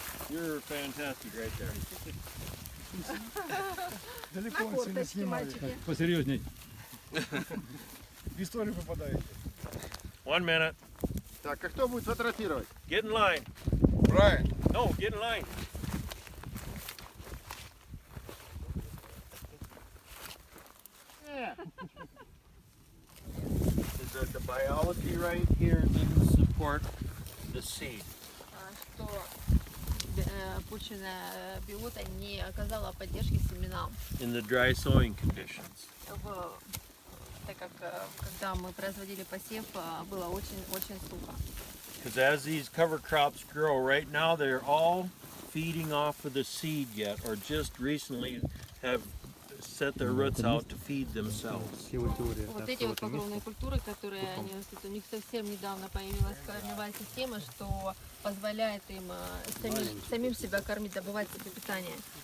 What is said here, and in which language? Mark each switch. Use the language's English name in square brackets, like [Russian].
[English] You're fantastic right there. [Russian] Далеко он сильно снимает. Посерьезней. В историю попадаете. [English] 1 minute. [Russian] Так, а кто будет фотографировать? [English] Get in line. [Russian] Брайан. [English] No, get in line. Is that the biology right here didn't support the seed. [Russian] Что пущенная биота не оказала поддержки семенам. [English] In the dry sowing conditions. [Russian] Так как когда мы производили посев, было очень сухо. [English] Because as these cover crops grow, right now they're all feeding off of the seed yet, or just recently have set their roots out to feed themselves. [Russian] Вот эти вот покровные культуры, которые они растут, у них совсем недавно появилась корневая система, что позволяет им самим себя кормить, добывать себе питание.